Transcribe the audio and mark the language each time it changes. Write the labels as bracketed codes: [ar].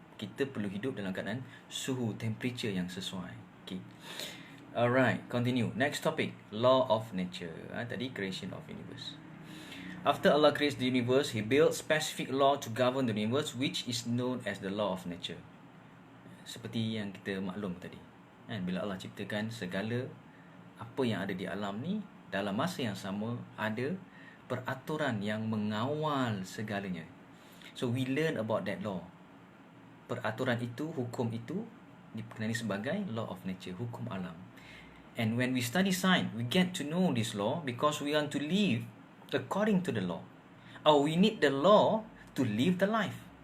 [ms] Kita perlu hidup dalam keadaan suhu, temperature yang sesuai. [en] Okay. Alright, continue. Next topic, law of nature. [ms] Tadi [en] creation of universe. After Allah creates the universe, He built specific law to govern the universe, which is known as the law of nature. [ms] Seperti yang kita maklum tadi. Bila Allah ciptakan segala apa yang ada di alam ni, dalam masa yang sama ada peraturan yang mengawal segalanya. [en] So we learn about that law. [ms] Peraturan itu, hukum itu dikenali sebagai law of nature, hukum alam. [en] And when we study science, we get to know this law because we want to live according to the law. Or we need the law to live the life.